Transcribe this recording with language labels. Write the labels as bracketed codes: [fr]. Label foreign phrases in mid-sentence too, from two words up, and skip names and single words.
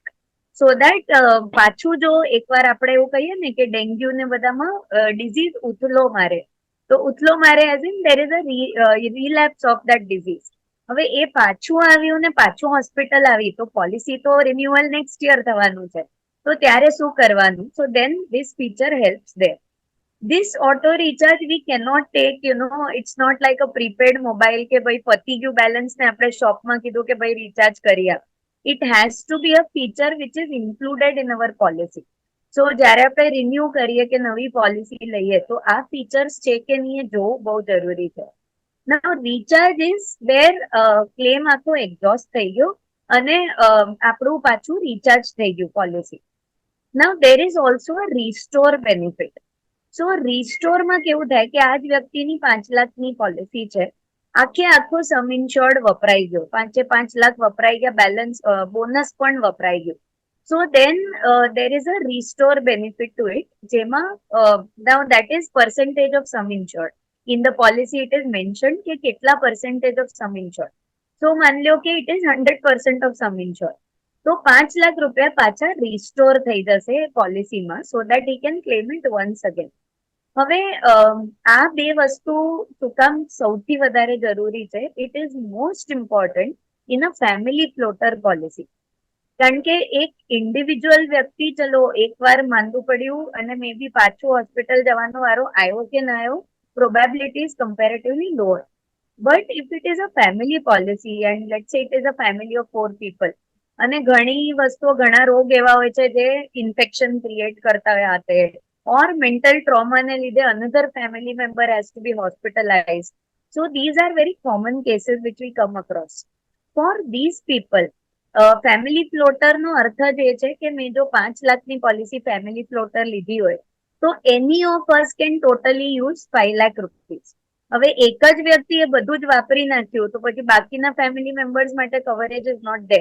[gu] સો દેટ પાછું જો એકવાર આપણે એવું કહીએ ને કે ડેન્ગ્યુ ને બધામાં ડિઝીઝ ઉથલો મારે, તો ઉથલો મારે [en] as in there is a relapse of that disease. [gu] હવે એ પાછું આવ્યું ને પાછું હોસ્પિટલ આવી તો પોલિસી તો રિન્યુઅલ નેક્સ્ટ યર થવાનું છે. તો ત્યારે શું કરવાનું? [en] so then this feature helps there. This auto recharge we cannot take, it's not like a prepaid mobile [gu] કે ભાઈ પતી ગયું બેલેન્સ ને આપણે શોપમાં કીધું કે ભાઈ રિચાર્જ કરી આપ. [en] It has to be a feature which is included in our policy. [gu] સો જ્યારે આપણે રિન્યુ કરીએ કે નવી પોલિસી લઈએ તો આ ફીચર્સ છે કે નહીં એ જોવું બહુ જરૂરી છે. [en] Now recharge is where claim [gu] આખો એક્ઝોસ્ટ થઈ ગયો અને આપણું પાછું રિચાર્જ થઈ ગયું પોલિસી. [en] Now there is also a restore benefit. [gu] સો રિસ્ટોરમાં કેવું થાય કે આ જ વ્યક્તિની 5 લાખની પોલિસી છે, આખો [en] sum insured [gu] વપરાઈ ગયો, 5 લાખ વપરાઈ ગયા, [en] balance bonus [gu] પણ વપરાઈ ગયું. [en] so then there is a restore benefit to it, જેમાં now that is percentage of sum insured. In the policy it is mentioned [gu] કે કેટલા [en] percentage of sum insured. So [gu] માની લો કે [en] it is 100% of sum insured. [gu] તો 5 લાખ રૂપિયા પાછા રિસ્ટોર થઈ જશે પોલિસીમાં, [en] so that he can claim it once again. [gu] હવે આ બે વસ્તુ શું કામ સૌથી વધારે જરૂરી છે? [en] it is most important in a family floater policy. [gu] કારણ કે એક ઇન્ડિવિજ્યુઅલ વ્યક્તિ ચલો એકવાર માંદું પડ્યું અને [en] may be [gu] પાછું હોસ્પિટલ જવાનો વારો આવ્યો કે ના આવ્યો, [en] probability is comparatively lower. But if it is a family policy and let's say it is a family of 4 people, [gu] અને ઘણી વસ્તુઓ, ઘણા રોગ એવા હોય છે જે [en] infection create [gu] કરતા હોય હાથે, [en] or mental trauma [gu] ને લીધે [en] another family member has to be hospitalized. So these are very common cases which we come across. For these people, family floater [gu] નો અર્થ જ એ છે કે મેં જો 5 લાખની પોલિસી [en] family floater [gu] લીધી હોય તો [en] any of us can totally use 5 lakh rupees. [gu] હવે એક જ વ્યક્તિએ બધું જ વાપરી નાખ્યું તો પછી બાકીના [en] family members [gu] માટે [en] coverage is not there.